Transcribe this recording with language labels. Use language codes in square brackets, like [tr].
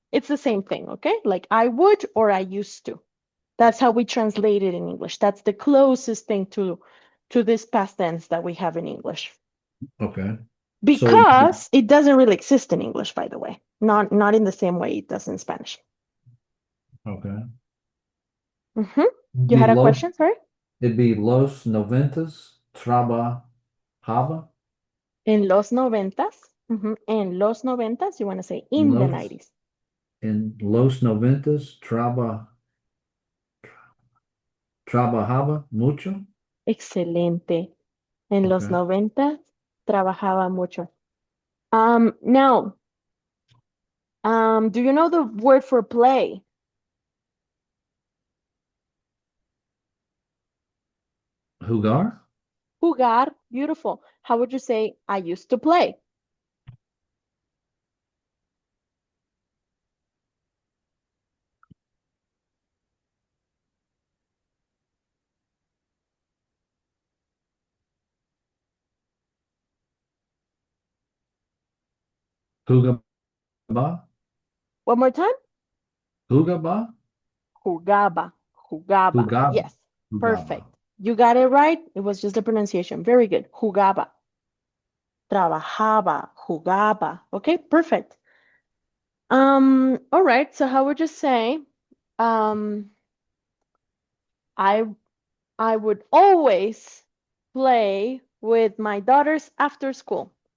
[en] It's the same thing, okay? Like I would or I used to. That's how we translate it in English. That's the closest thing to this past tense that we have in English. Okay. So Because it doesn't really exist in English, by the way. Not in the same way it does in Spanish. okay. Hmm. You Be had a [es] los [en] question, sorry? it'd be [es] los noventas trabajaba. En los noventas. Mhm. En los noventas, [en] you want to say in the [es] Los [en] 90s. [es] en los noventas trabajaba mucho. Excelente. En los [en] Okay. [es] 90 trabajaba mucho. [en] Now, do you know the word for play? [es] Jugar? Jugar, beautiful. [en] How would you say I used to play? [es] Jugaba? [en] One more time. [es] Jugaba? Jugaba, jugaba. Jugaba. [en] Yes, [es] Jugaba. [en] perfect. You got it right. It was just the pronunciation. Very good. [es] Jugaba, trabajaba, jugaba. [en] Okay, perfect. All right. So how would you say, um, I I would always play with my daughters after school.